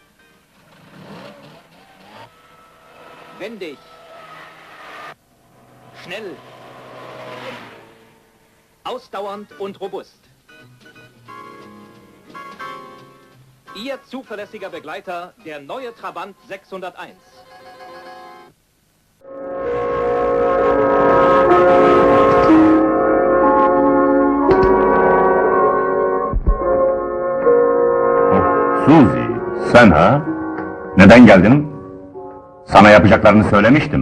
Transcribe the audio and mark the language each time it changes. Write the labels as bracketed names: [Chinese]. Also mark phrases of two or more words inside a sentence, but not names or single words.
[German] Wendig. Schnell. Ausdauernd und robust. Ihr zuverlässiger Begleiter, der neue Trabant 601. [Turkish] Suzy, sen ha? Neden geldin? Sana yapacaklarını söylemiştim.